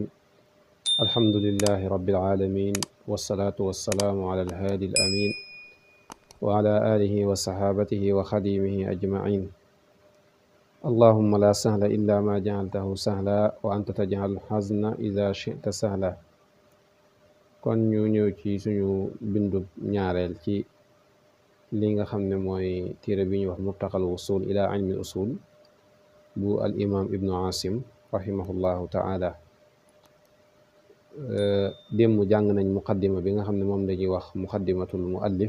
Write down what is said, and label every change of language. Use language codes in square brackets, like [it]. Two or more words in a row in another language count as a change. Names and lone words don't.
[ar] الحمد لله رب العالمين، والصلاة والسلام على الهادي الأمين وعلى آله وصحابته وخديمه أجمعين. اللهم لا سهل إلا ما جعلته سهلا وأنت تجعل الحزن إذا شئت سهلا. [wo] kon ñu ñëw ci suñu bindu ñaareel ci li nga xam ne mooy téere bi ñuy wax murtaqal wusul ila ilmi usul bu al imam ibnu asim [ar] رحمه الله تعالى. [wo] démb jàng nañ muqaddima bi nga xam ne moom dañuy wax [ar] مقدمة المؤلف.